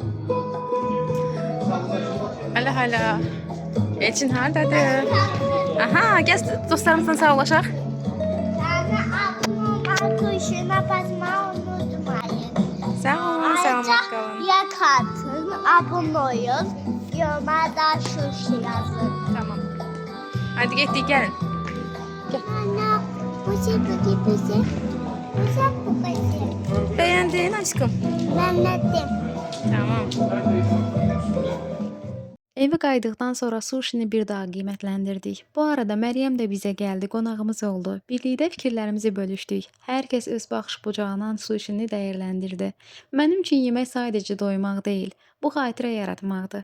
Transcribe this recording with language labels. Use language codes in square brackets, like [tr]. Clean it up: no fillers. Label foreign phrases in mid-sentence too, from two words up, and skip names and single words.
[az] Hala. Elçin hardadır? Aha, gəl dostlarımızla sağollaşaq. [tr] Yani ablamın kuşuna basmayı unutmayın. [az] Sağ olun, salamat qalın. [tr] Yak atın, abone olun. Yorumlarda şuşu yazın. [az] Tamam. Hadi getdik, gəlin. [tr] Anne, bu şey. Bu şey bu şey. [az] Bəyəndin aşkım? [tr] Ben dedim. Tamam. [az] Evə qayıtdıqdan sonra suşini bir daha qiymətləndirdik. Bu arada Məryəm də bizə gəldi, qonağımız oldu. Birlikdə fikirlərimizi bölüşdük. Hər kəs öz baxış bucağından suşini dəyərləndirdi. Mənim üçün yemək sadəcə doymaq deyil, bu xatirə yaratmaqdır.